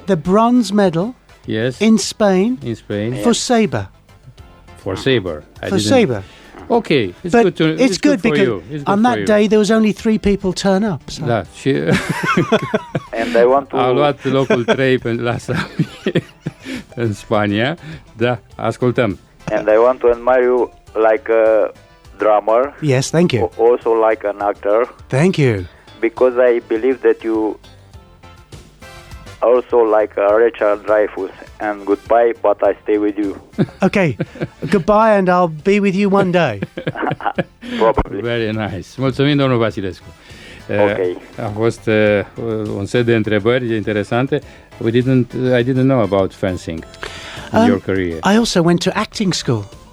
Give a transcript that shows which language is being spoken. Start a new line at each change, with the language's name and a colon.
English: the bronze medal in Spain for saber. For saber. Saber. Okay, it's good because on that day there was only 3 people turn up. So.
Romanian: Da, și
English: and I want to...
Romanian: a luat locul 3 la Sabie în Spania. Da, ascultăm.
English: And I want to admire you like a drummer. Yes, thank you. Also like an actor. Thank you. Because I believe that you also like Richard Dreyfuss. And goodbye, but I stay with you. Okay, goodbye, and I'll be with you one day. Probably. Very nice.
Romanian: Mulțumim, domnul Vasilescu.
English: Okay.
Romanian: A fost un set de întrebări interesante.
English: I didn't know about fencing in your career. I also went to acting school.